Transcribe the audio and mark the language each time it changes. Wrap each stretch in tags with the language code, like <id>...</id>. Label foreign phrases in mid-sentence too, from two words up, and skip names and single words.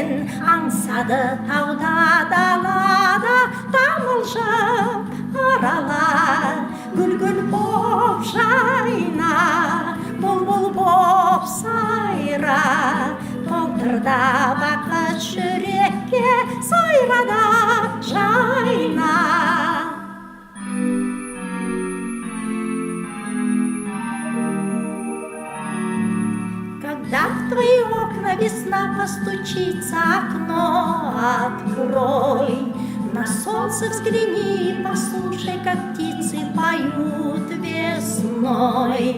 <kk>Аңсады тауда далада, тамылжып арала. Гүл-гүл боп жайна, бұлбұл боп сайра. Толтырда бақыт жүрекке, сайрада жайна.</kk> <ru>Когда в твои окна весна постучится, окно открой. На солнце взгляни, послушай, как птицы поют весной.</ru>